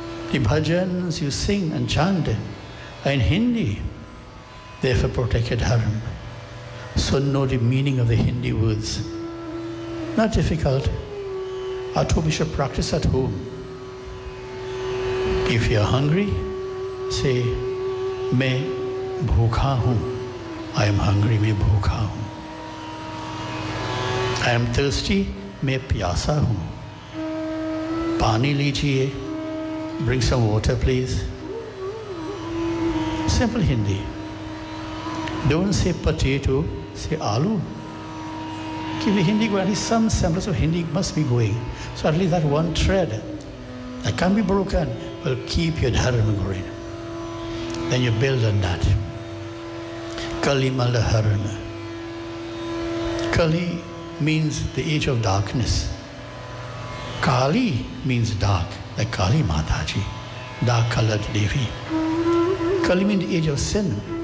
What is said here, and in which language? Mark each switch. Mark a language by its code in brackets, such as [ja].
[en] The bhajans you sing and chant are in Hindi. Therefore protect your dharma. So know the meaning of the Hindi words. Not difficult. At home you should practice at home. If you are hungry, say, may [hi] भूखा हूँ, [en] I am hungry [hi] मैं भूखा हूँ। [en] I am thirsty [hi] मैं प्यासा हूँ। पानी लीजिए, [en] Bring some water please. Simple Hindi, don't say potato say aloo. कि Hindi going some sense of Hindi must be going, so at least that one thread that can be broken will keep your dharma going, then you build on that. Kalimala Harana. Kali means the age of darkness. Kali means dark, like Kali Mataji, dark colored Devi. Kali means the age of sin.